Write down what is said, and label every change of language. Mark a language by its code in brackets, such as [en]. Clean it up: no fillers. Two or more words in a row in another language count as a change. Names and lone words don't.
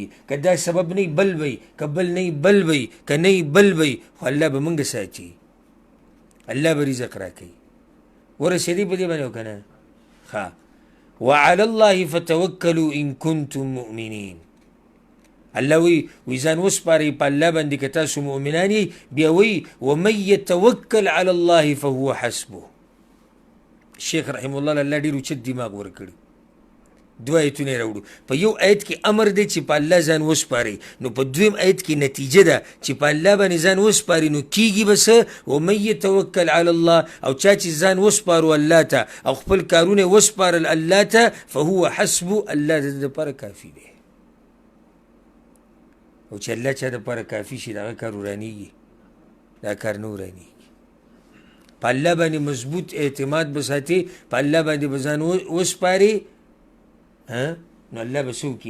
[ps] که دا سبب نه بل وی، که بل نه بل وی، که نه بل وی، خو الله به موږ ساتي، الله به رزق راکوي. ورسېدی په دې باندې او که نه؟ ښه. [ar] وعلى الله فتوکلوا ان کنتم مؤمنین. [ps] الله وی ځان وسپارئ په الله باندې که تاسو مؤمنان یئ. بیا وی [ar] ومن یتوکل علی الله فهو حسبه. [ps] شیخ [ar] رحم الله [ps] الله ډېر اوچت دماغ ورکړي. دوه ایتونه یې راوړو. په یو آیت کې امر دی چې په الله ځان وسپارئ، نو په دویم آیت کې نتیجه ده چې په الله باندې ځان وسپارئ نو کیږي به څه؟ [ar] ومن یتوکل علی الله. [ps] او چا چې ځان وسپارو الله ته او خپل کارونه وسپارل الله ته [ar] فهو حسبه، [ps] الله د ده دپاره کافي دی. او چې الله چا دپاره کافي شي د هغه کار ورانېږي، دا کار نه ورانېږي. په الله باندې مضبوط اعتماد به ساتي، په الله باندې به ځان وسپاري، نو الله به څه وکړي؟